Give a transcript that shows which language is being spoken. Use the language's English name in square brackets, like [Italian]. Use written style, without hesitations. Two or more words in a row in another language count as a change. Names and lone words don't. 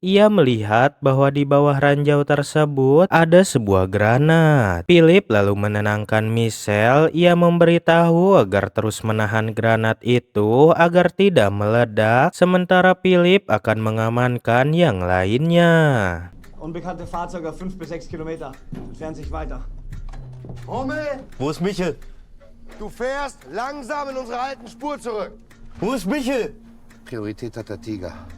[Indonesian] Ia melihat bahwa di bawah ranjau tersebut ada sebuah granat. Philip lalu menenangkan Michelle. Ia memberitahu agar terus menahan granat itu agar tidak meledak, sementara Philip akan mengamankan yang lainnya. [German] Unbekannte Fahrzeuge 5 bis 6 Kilometer. Entfernen sich weiter. Hummel, Wo ist Michel? du fährst langsam in unsere alten Spur zurück. Wo ist Michel? Priorität hat der Tiger.